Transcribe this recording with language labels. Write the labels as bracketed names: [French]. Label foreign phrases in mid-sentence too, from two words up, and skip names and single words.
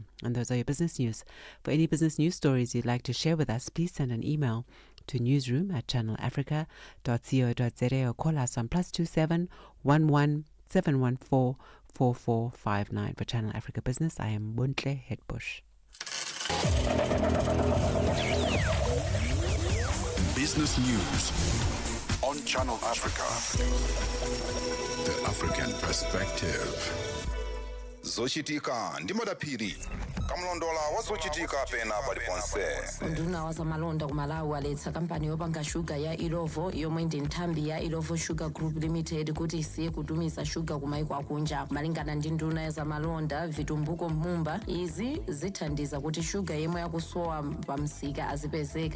[English] And those are your business news. For any business news stories you'd like to share with us, please send an email to newsroom@channelafrica.co.za or call us on +27 11 714 4459. For Channel Africa Business, I am Buntle Hetbush. Business News on Channel Africa. The African Perspective. [Nyanja] Zochitika ndimadaphiri kamlondola wazochitika pena paliponse. Unduna wazamalonda kumalawi waletsa kampani yopanga shuga ya Ilovo yomwe ndi nthambi ya Ilovo Sugar Group Limited kuti isiye kutumiza shuga kumaiko akunja. Malingana ndi nduna ya zamalonda Vitumbuko Mumba, izi zithandiza kuti shuga yemwe yakusowa pamsika azipezeka.